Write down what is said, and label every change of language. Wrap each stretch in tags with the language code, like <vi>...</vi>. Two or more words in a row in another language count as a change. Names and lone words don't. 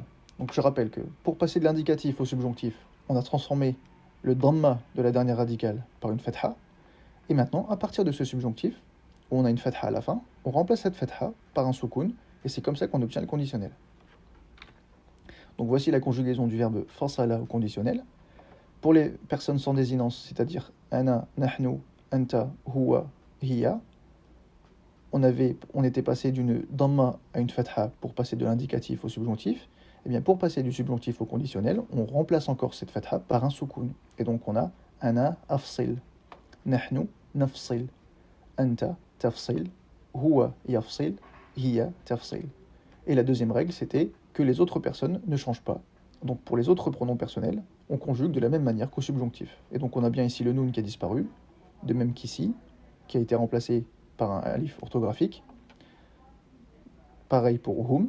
<fr>Donc je rappelle que pour passer de l'indicatif au subjonctif, on a transformé le dhamma de la dernière radicale par une fatha, et maintenant, à partir de ce subjonctif, où on a une fatha à la fin, on remplace cette fatha par un soukoun, et c'est comme ça qu'on obtient le conditionnel. Donc voici la conjugaison du verbe fasala au conditionnel. Pour les personnes sans désinence, c'est-à-dire</fr> <ar>أنا نحن أنت هو هي,</ar> <fr>on était passé d'une dhamma à une fatha pour passer de l'indicatif au subjonctif. Et bien pour passer du subjonctif au conditionnel, on remplace encore cette fatha par un soukoun. Et donc on a</fr> <ar>أنا أفصل نحن نفصل أنت تفصل هو يفصل هي تفصل.</ar> <fr>Et la deuxième règle, c'était que les autres personnes ne changent pas. Donc pour les autres pronoms personnels, on conjugue de la même manière qu'au subjonctif. Et donc on a bien ici le noun qui a disparu, de même qu'ici, qui a été remplacé par un alif orthographique. Pareil pour hum.</fr>